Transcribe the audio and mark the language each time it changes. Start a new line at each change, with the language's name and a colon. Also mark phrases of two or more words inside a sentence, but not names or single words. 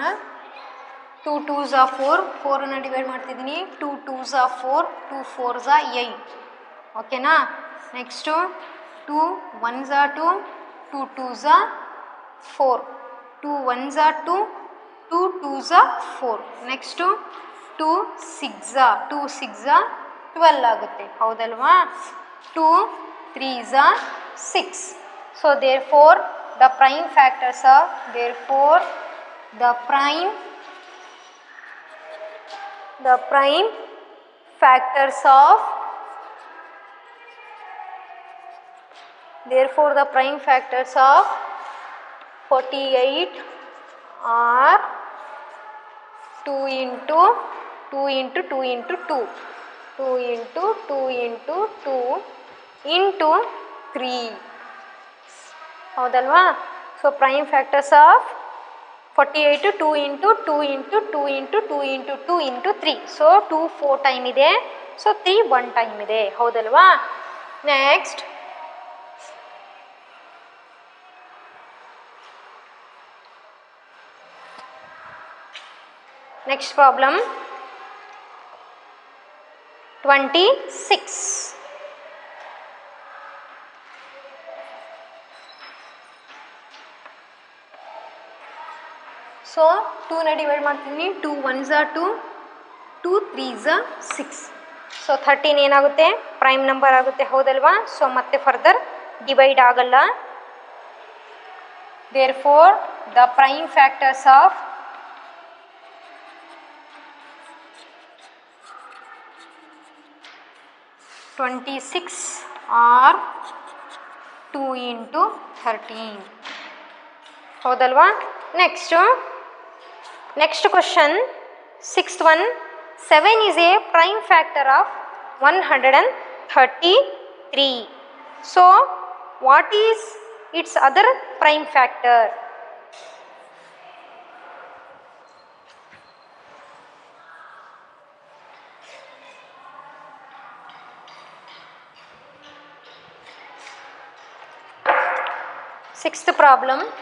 English: 2 2s are 4,
Kannada: 4ಅನ್ನು ಡಿವೈಡ್ ಮಾಡ್ತಿದ್ದೀನಿ.
English: 2 2s are 4, 2 4s are 8.
Kannada: ಓಕೆನಾ?
English: ನೆಕ್ಸ್ಟು 2 1s are 2, 2 2s are 4, 2 1s are 2, 2 2s are 4. ನೆಕ್ಸ್ಟು 2 6s are 12
Kannada: ಆಗುತ್ತೆ. ಹೌದಲ್ವಾ?
English: 2 3s are 6. ಸೊ therefore the prime factors of, therefore the prime factors of, therefore the prime factors of 48 are 2 into 2 into 2 into 2, 2 into 2 into 2 into 3. ಹೌದಲ್ವಾ? so prime factors of 48 2 into 2 into 2 into 2 into 2 into 3.
Kannada: ಸೊ 2 4 ಟೈಮ್ ಇದೆ, ಸೊ 3 1 ಟೈಮ್ ಇದೆ. ಹೌದಲ್ವಾ?
English: next problem 26.
Kannada: ಸೊ 2ನ ಡಿವೈಡ್ ಮಾಡ್ತೀನಿ.
English: 2 1s are 2, 2 3s are 6.
Kannada: ಸೊ 13 ಏನಾಗುತ್ತೆ?
English: prime number
Kannada: ಆಗುತ್ತೆ. ಹೌದಲ್ವಾ? ಸೊ ಮತ್ತೆ ಫರ್ದರ್ ಡಿವೈಡ್ ಆಗಲ್ಲ.
English: therefore the prime factors of 26 are 2 into 13. ಹೌದಲ್ವಾ? next question 6th one. 7 is a prime factor of 133. So what is its other prime factor? Sixth problem.